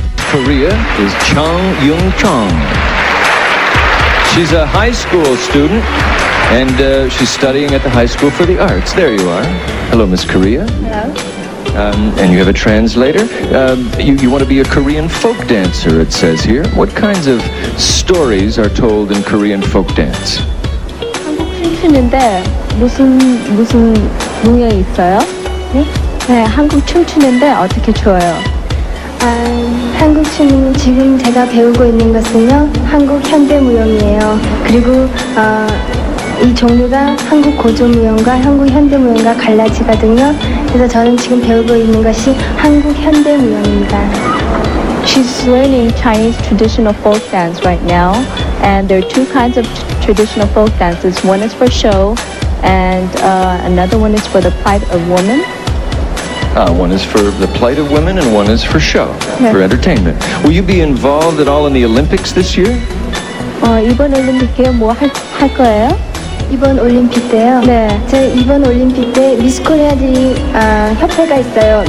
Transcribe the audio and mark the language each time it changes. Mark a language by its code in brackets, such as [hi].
[en] Korea is Chung Yung Chong. She's a high school student, and she's studying at the High School for the Arts. There you are. Hello, Miss Korea. Hello. And you have a translator. You want to be a Korean folk dancer, it says here. What kinds of stories are told in Korean folk dance? [ko] 한국 춤추는데 무슨 무용이 있어요? 네? 네, 한국 춤추는데 어떻게 춰요? 한국 춤은 지금 제가 배우고 있는 것은요, 한국 현대무용이에요. 그리고 이 종류가 한국 고조무용과 한국 현대무용과 갈라지거든요. 그래서 저는 지금 배우고 있는 것이 한국 현대무용입니다. [en] She's learning Chinese traditional folk dance right now, and there are two kinds of traditional folk dances. One is for show, and another one is for the plight of women. One is for the plight of women, and one is for show, Yeah. for entertainment. Will you be involved at all in the Olympics this year? [ko] 이번 올림픽에 뭐 할 거예요? 이번 올림픽 때요? 네. 제 이번 올림픽 때 미스 코리아들이 협회가 있어요.